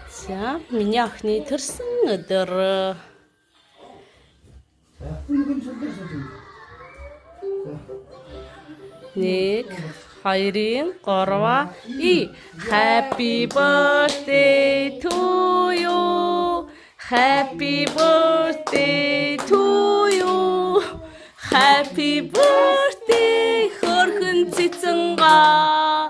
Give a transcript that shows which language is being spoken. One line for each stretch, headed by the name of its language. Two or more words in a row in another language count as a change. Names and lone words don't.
Mongolian: За миний охины төрсөн өдөр. Нэг, хоёрын, гурван,
English: Happy birthday to you. Happy birthday to you. Happy birthday
Mongolian: хөрхөн цэцэн гоо.